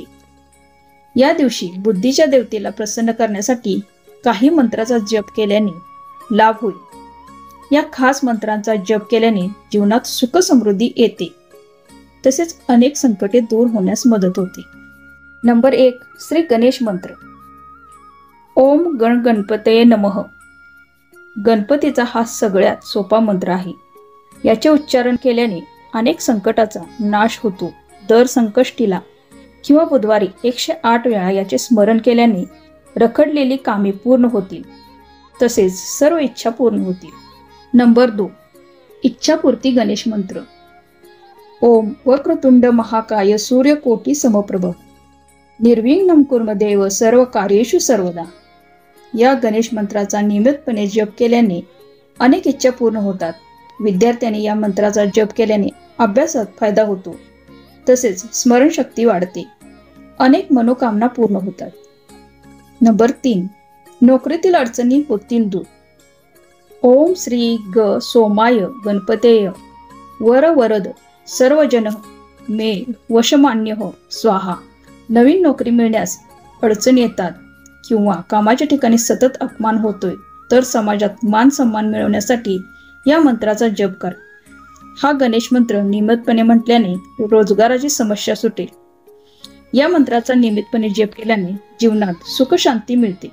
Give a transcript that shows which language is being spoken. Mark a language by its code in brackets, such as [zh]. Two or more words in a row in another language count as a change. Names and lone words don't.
[mr] या दिवशी बुद्धीच्या देवतेला प्रसन्न करण्यासाठी काही मंत्राचा जप केल्याने लाभ होईल. या खास मंत्रांचा जप केल्याने जीवनात सुख समृद्धी येते. तसेच अनेक संकटे दूर होण्यास मदत होते. नंबर 1 श्री गणेश मंत्र. [sa] ओम गण गणपतये नमः. [mr] गणपतीचा हा सगळ्यात सोपा मंत्र आहे. याचे उच्चारण केल्याने अनेक संकटाचा नाश होतो. दर संकष्टीला किंवा बुधवारी 108 वेळा याचे स्मरण केल्याने रखडलेली कामे पूर्ण होतील. तसेच सर्व इच्छा पूर्ण होतील. नंबर 2 इच्छापूर्ती गणेश मंत्र. [sa] ओम वक्रतुंड महाकाय सूर्यकोटी समप्रभ निर्विघ्नं कुर्म देव सर्व कार्येषु सर्वदा. [mr] या गणेश मंत्राचा नियमितपणे जप केल्याने अनेक इच्छा पूर्ण होतात. विद्यार्थ्यांनी या मंत्राचा जप केल्याने अभ्यासात फायदा होतो. तसेच स्मरणशक्ती वाढते. अनेक मनोकामना पूर्ण होतात. नंबर 3 नोकरीतील अडचणी होतील दूर. [sa] ओम श्री ग सोमाय गणपतेय वर वरद सर्वजन मे वशमान्य स्वाहा. [mr] नवीन नोकरी मिळण्यास अडचणी येतात किंवा कामाच्या ठिकाणी सतत अपमान होतोय, तर समाजात मान सन्मान मिळवण्यासाठी या मंत्राचा जप करा. हा गणेश मंत्र नियमितपणे म्हटल्याने रोजगाराची समस्या सुटेल. या मंत्राचा नियमितपणे जप केल्याने जीवनात सुख शांती मिळते.